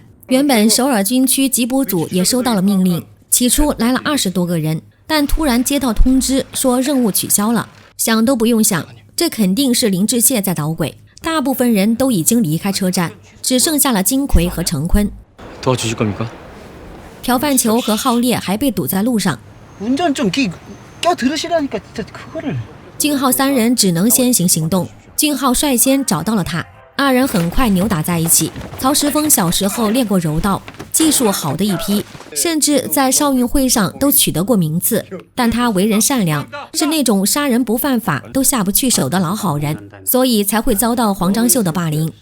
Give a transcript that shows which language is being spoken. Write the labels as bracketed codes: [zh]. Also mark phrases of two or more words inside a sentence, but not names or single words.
[zh] 原本首尔军区缉捕组也收到了命令，起初来了20多个人，但突然接到通知说任务取消了。想都不用想， 这肯定是林志燮在捣鬼，大部分人都已经離開車站，只剩下了金奎和成坤。 [ko] 도와주실 겁니까? [zh] 朴范球和浩烈还被堵在路上， [ko] 운전 좀 껴들으시라니까 진짜 그거를. [zh] 俊浩3人只能先行行动。俊浩率先找到了他，二人很快扭打在一起。曹石峰小时候练过柔道，技术好的一批，甚至在少运会上都取得过名次。但他为人善良，是那种杀人不犯法都下不去手的老好人，所以才会遭到黄章秀的霸凌。